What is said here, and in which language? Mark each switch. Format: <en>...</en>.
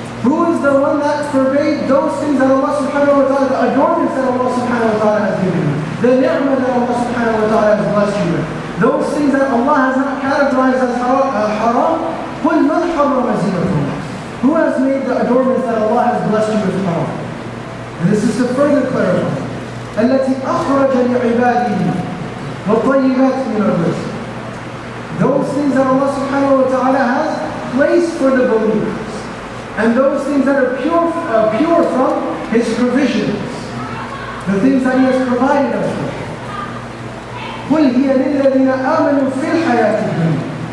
<en>Who is the one that forbade those things that Allah subhanahu wa ta'ala, the adornments that Allah subhanahu wa ta'ala has given you, the ni'mah that Allah subhanahu wa ta'ala has blessed you with, those things that Allah has not categorized as haram?</en> <ar>قُلْ مَنْ حَرَّمَ زِينَةَ اللَّهِ.</ar> <en>Who has made the adornments that Allah has blessed you with haram? And this is to further clarify.</en> <ar>التي أخرج لعباده والطيبات من الرزق.</ar> <en>Those things that Allah subhanahu wa ta'ala has placed for the believers, and those things that are pure from His provisions, the things that He has provided us with.</en> <ar>قُلْ هِيَ لِلَّذِينَ آمَنُوا فِي الْحَيَاةِ الدُّنْيَا.</ar>